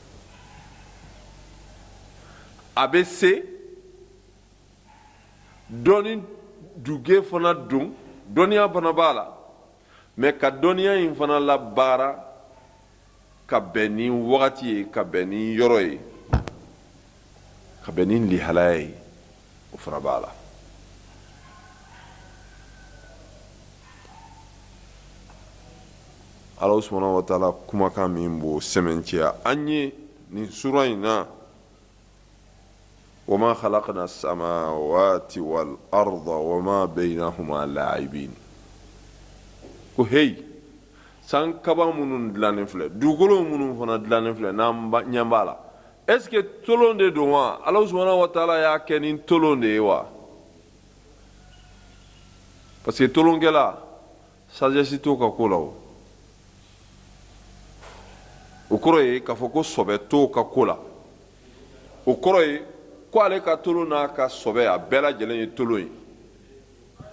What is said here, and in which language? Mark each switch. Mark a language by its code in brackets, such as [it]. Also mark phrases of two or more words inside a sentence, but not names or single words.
[bm] a bɛ se dɔnni duge fana don dɔnniya fana b'a la mais ka dɔnniya in fana labaara ka bɛn ni wagati ye ka bɛn ni yɔrɔ ye ka bɛn ni lihalaya ye o fana b'a la Alahu [ar] سبحانه وتعالى [bm] kumakan min b'o sɛmɛntiya an ye nin sura in na [ar] وما خلقنا السماوات والأرض وما بينهما لاعبين [bm] ko hey san kaba minnu dilannen filɛ dugukolo minnu fana dilannen filɛ n'an ɲɛ b'a la [fr] est ce que [bm] tolon de don wa Alahu [ar] سبحانه وتعالى [bm] y'a kɛ ni tolon de ye wa [fr] parce que [bm] tolonkɛla sagesse t'o ka ko la o kɔrɔ ye k'a fɔ ko sɔbɛ t'o ka ko la o kɔrɔ ye ko ale ka tolon n'a ka sɔbɛ a bɛɛ lajɛlen ye tolon ye